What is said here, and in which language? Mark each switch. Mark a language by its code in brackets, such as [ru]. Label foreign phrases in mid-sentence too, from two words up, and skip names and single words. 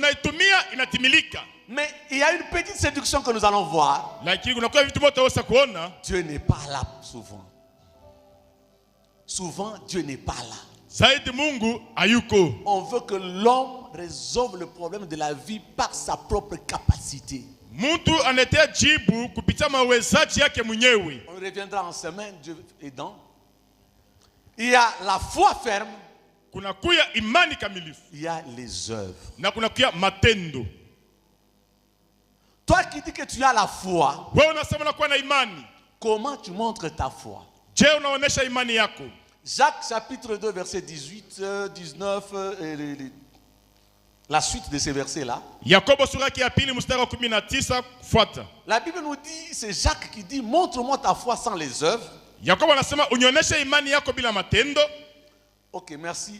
[fr] Mais il y a une petite séduction que nous allons voir. Dieu n'est pas là souvent. Souvent, Dieu n'est pas là. On veut que l'homme résolve le problème de la vie par sa propre capacité. [sw] Muntu anatea jibu kupitia mawezaji yake mwenyewe. [fr] On reviendra en semaine, Dieu aidant. Il y a la foi ferme. [sw] Kuna kuya imani kamilifu. [fr] Il y a les œuvres. [sw] Na kuna kuya matendo. [fr] Toi qui dis que tu as la foi, [sw] wewe unasema unakuwa na imani. [fr] Comment tu montres ta foi? [sw] Je unaonesha imani yako? [fr] Jacques chapitre 2 verset 18, 19 la suite de ces versets-là. La Bible nous dit, c'est Jacques qui dit, montre-moi ta foi sans les œuvres. Ok, merci.